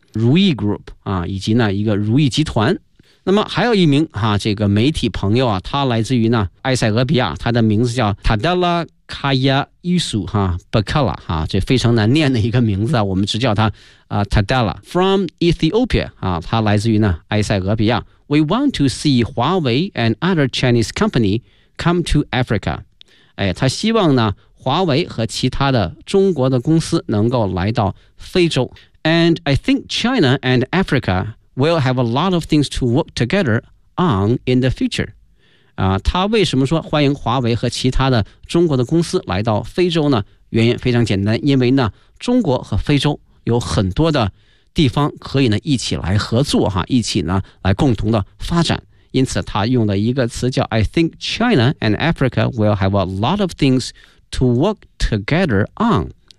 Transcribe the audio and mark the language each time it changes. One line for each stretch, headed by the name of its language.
Chinese: 如意 Group 啊，以及呢一个如意集团。那么还有一名哈、啊、这个媒体朋友啊，他来自于呢埃塞俄比亚，他的名字叫 Tadella Kaya Isu 哈 Bakala 哈、啊，这非常难念的一个名字啊，我们只叫他啊 Tadella from Ethiopia 啊，他来自于呢埃塞俄比亚。
English: We want to see Huawei and other Chinese company come to Africa。
Chinese: 哎，他希望呢华为和其他的中国的公司能够来到非洲。
English: And I think China and Africa will have a lot of things to work together on in the future.
Chinese: 啊，他为什么说欢迎华为和其他的中国的公司来到非洲呢？原因非常简单，因为呢，中国和非洲有很多的地方可以呢一起来合作哈，一起呢来共同的发展。因此，他用了一个词叫
English: I think China and Africa will have a lot of things to work together on.